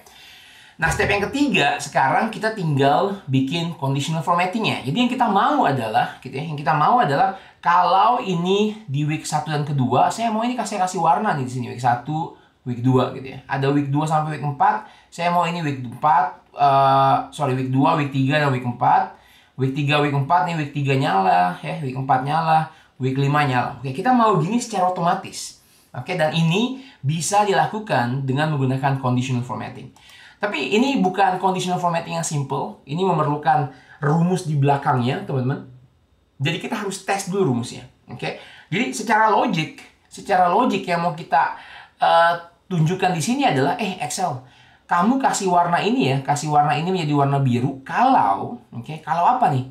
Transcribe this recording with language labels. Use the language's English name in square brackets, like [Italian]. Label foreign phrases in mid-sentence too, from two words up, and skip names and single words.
[Indonesian] Nah, step yang ketiga sekarang kita tinggal bikin [English] conditional formattingnya. [Indonesian] Jadi yang kita mau adalah kalau ini di week 1 dan kedua, saya mau ini kasih warna nih di sini week 1, week 2 gitu ya. Ada week 2 sampai week 4. Saya mau ini week 4, week 2, week 3 dan week 4. Week 3, week 4 nih, week 3 nyala, ya, week 4 nyala, week 5 nyala. Oke, kita mau gini secara otomatis. Oke, dan ini bisa dilakukan dengan menggunakan [English] conditional formatting. [Indonesian] Tapi ini bukan [English] conditional formatting [Indonesian] yang simple. Ini memerlukan rumus di belakangnya, teman-teman. Jadi kita harus tes dulu rumusnya. Oke, jadi secara logik yang mau kita tunjukkan di sini adalah, Excel, kamu kasih warna ini menjadi warna biru kalau apa nih?